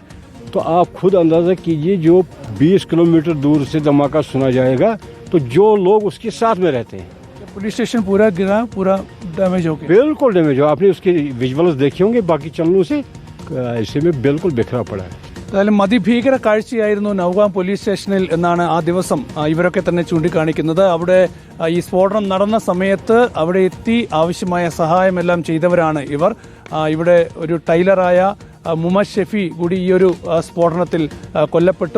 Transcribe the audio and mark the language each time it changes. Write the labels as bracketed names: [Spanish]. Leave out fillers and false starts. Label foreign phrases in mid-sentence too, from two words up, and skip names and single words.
[Hindi] तो आप खुद अंदाज़ा कीजिए, जो 20 किलोमीटर दूर से धमाका सुना जाएगा तो जो लोग उसके साथ में रहते हैं. पुलिस स्टेशन पूरा गिरा, पूरा डैमेज हो गया? बिल्कुल डैमेज हो. आपने उसके विजुअल्स देखे होंगे बाकी चैनलों से, ऐसे में बिल्कुल बिखरा पड़ा है. [Malayalam] എന്തായാലും അതിഭീകര കാഴ്ചയായിരുന്നു നൌഗാം പോലീസ് സ്റ്റേഷനിൽ എന്നാണ് ആ ദിവസം ഇവരൊക്കെ തന്നെ ചൂണ്ടിക്കാണിക്കുന്നത്. അവിടെ ഈ സ്ഫോടനം നടന്ന സമയത്ത് അവിടെ എത്തി ആവശ്യമായ സഹായമെല്ലാം ചെയ്തവരാണ് ഇവർ. ഇവിടെ ഒരു ടൈലറായ മുഹമ്മദ് ഷെഫി കൂടി ഈ ഒരു സ്ഫോടനത്തിൽ കൊല്ലപ്പെട്ടു.